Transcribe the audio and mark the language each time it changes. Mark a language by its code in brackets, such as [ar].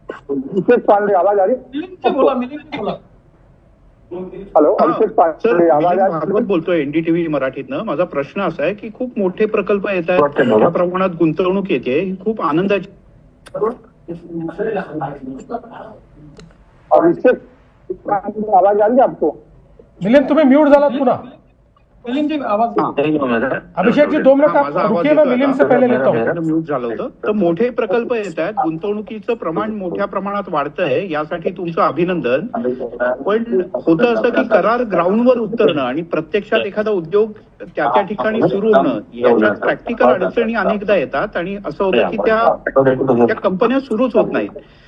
[hi] अभिषेक पांडे आवाज आ रही? [mr] मिलिंदचे बोला. [hi] हॅलो अभिषेक पांडे आवाज आ रही? [mr] बोलतोय NDTV मराठीतनं. माझा प्रश्न असा आहे की खूप मोठे प्रकल्प येत आहेत, मोठ्या प्रमाणात गुंतवणूक येते, ही खूप आनंदाची. [hi] अभिषेक पांडे आवाज आ रही आपको? [mr] मिलिंद तुम्ही म्यूट झालात पुन्हा. [hi] मिलिंदजी आवाज अभिषेक जी 2 मिनट आप रुकिए, मैं मिलिंद से पहले लेता हूँ. [mr] म्यूट झालं होतं. तर मोठे प्रकल्प येत आहेत, गुंतवणुकीचं प्रमाण मोठ्या प्रमाणात वाढतंय, यासाठी तुमचं अभिनंदन. पण होतं असं की करार ग्राउंडवर उतरणं आणि प्रत्यक्षात एखादा उद्योग त्या ठिकाणी सुरू होणं, याच्यात प्रॅक्टिकल अडचणी अनेकदा येतात आणि असं होतं की त्या कंपन्या सुरूच होत नाहीत.